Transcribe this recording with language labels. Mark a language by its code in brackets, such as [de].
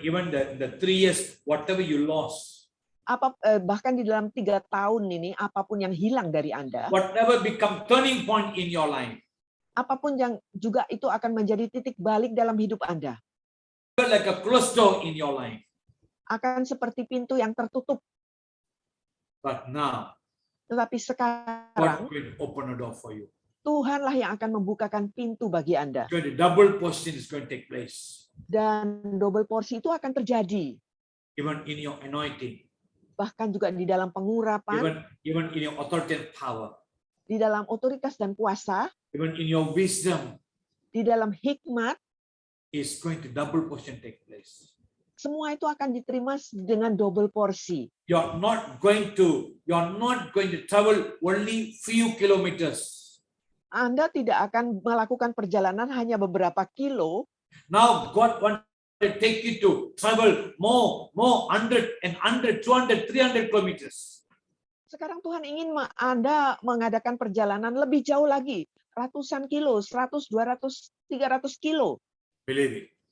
[en] Even the 3 years, whatever you lost. [id] Bahkan di dalam 3 tahun ini, apapun yang hilang dari Anda. [en] Whatever become turning point in your life. [id] Apapun yang juga itu akan menjadi titik balik dalam hidup Anda. [en] Like a closed door in your life. [id] Akan seperti pintu yang tertutup. [en] But now, [id] tetapi sekarang, [en] God will open a door for you. [id] Tuhanlah yang akan membukakan pintu bagi Anda. [en] The double portion is going to take place. [id] Dan double porsi itu akan terjadi. [en] Even in your anointing. [id] Bahkan juga di dalam pengurapan. [en] Even in your authority and power. [id] Di dalam otoritas dan kuasa. [en] Even in your wisdom. [id] Di dalam hikmat. [en] Is going to double portion take place. [id] Semua itu akan diterima dengan double porsi. [en] You're not going to travel only few kilometers. [id] Anda tidak akan melakukan perjalanan hanya beberapa kilo. [en] Now God want to take you to travel more 100 and 100, 200, 300 kilometers. [id] Sekarang Tuhan ingin Anda mengadakan perjalanan lebih jauh lagi, ratusan kilo, 100, 200, 300 kilo. [en] Believe it.